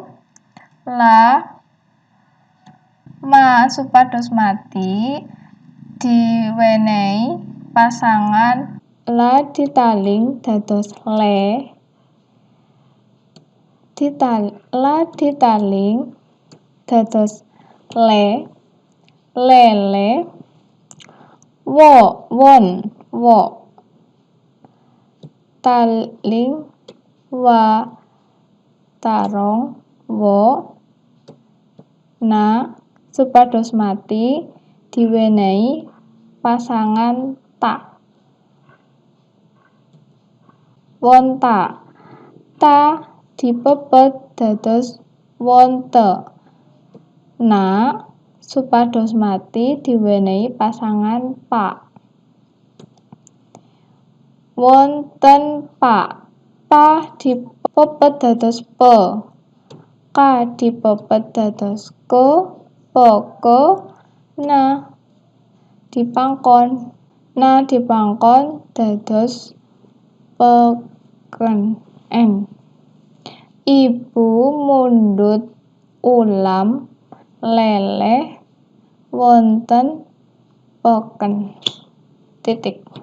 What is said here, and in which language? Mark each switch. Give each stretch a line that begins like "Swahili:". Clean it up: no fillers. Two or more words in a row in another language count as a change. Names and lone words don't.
Javanese: La ma supados mati diwenehi pasangan la ditaling dados le. La ditaling dados le. Lele. Won. Taling wa tarong wo. Na supados mati diwenehi pasangan ta. Wonta. Ta dipepet dados wonte. Na supados mati diwenehi pasangan pa. Wonten pa. Pa dipepet dados pe. Ka dipepet dados ke. Peke. Na dipangkon. Na dipangkon dados peken. Ibu mundut ulam leleh wonten peken. Titik.